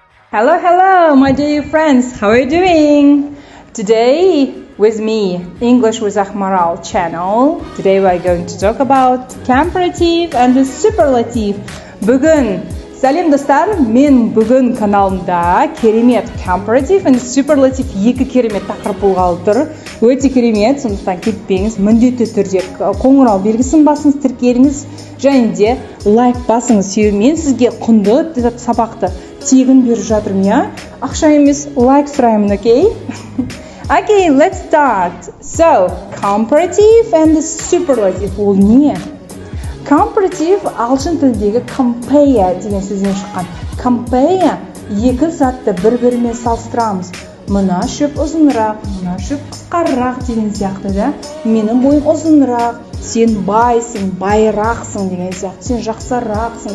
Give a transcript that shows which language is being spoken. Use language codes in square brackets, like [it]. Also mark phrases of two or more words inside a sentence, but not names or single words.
[en] Hello, my dear friends. How are you doing? Today, with me, English with Ahmaral channel. Today, we are going to talk about comparative and superlative. [kk] Бүгін, сәлем достар, мен бүгін каналымда керемет [en] comparative and superlative [kk] екі керемет тақырып болғалы тұр. Өте керемет, сондықтан кетпеңіз, міндетті түрде қоңырау белгісін басыңыз, тіркеліңіз, және де лайк басыңыз. Себебі мен сізге құнды сабақты тегін беріп жатырмын, я? Ақша емес, лайк сұраймын, окей? [en] Okay, let's start. So, comparative and superlative [kk] ол не? Comparative ағылшын тіліндегі compare деген сөзден шыққан. Compare екі затты бір-бірімен салыстырамыз. Мына шөп ұзынырақ, мына шөп қысқарақ деген сияқты, да? Менің бойым ұзынырақ, сен байсың, байрақсың деген сияқты, сен жақсарақсың.